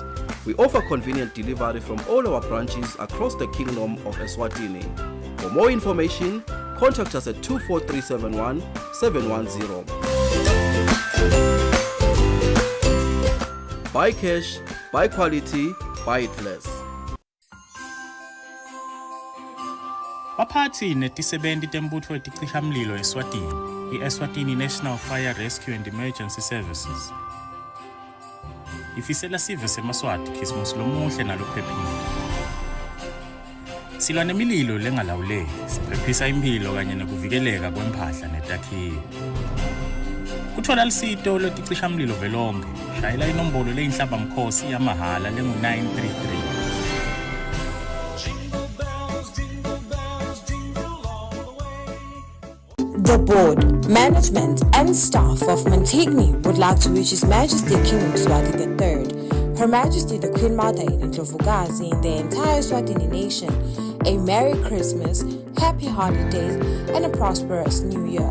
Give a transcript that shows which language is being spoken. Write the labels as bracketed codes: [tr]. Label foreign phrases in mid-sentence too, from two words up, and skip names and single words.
[en] We offer convenient delivery from all our branches across the Kingdom of Eswatini. For more information, contact us at 24371 710. Buycash, buy quality, buy it less. [ss] Baphathi netisebenti tembutfo leticishamlilo eSwatini, i-Eswatini National Fire Rescue and Emergency Services. Ifisela sive semaswati Christmas lomuhle nalophephile. Silwa nemililo lengalawuleki, siphephisa impilo kanye nokuvikeleka kwemphahla netakhiwo. Kutfola lusito lweticishamlilo velonke, shayela inombolo leyinhlabamkhosi yamahala lengu-933. [en] The board, management and staff of Mantegni would like to wish His Majesty King Mswati III, Her Majesty the Queen Mother in Ndlovukazi and the entire Swatini nation a Merry Christmas, Happy Holidays and a prosperous New Year.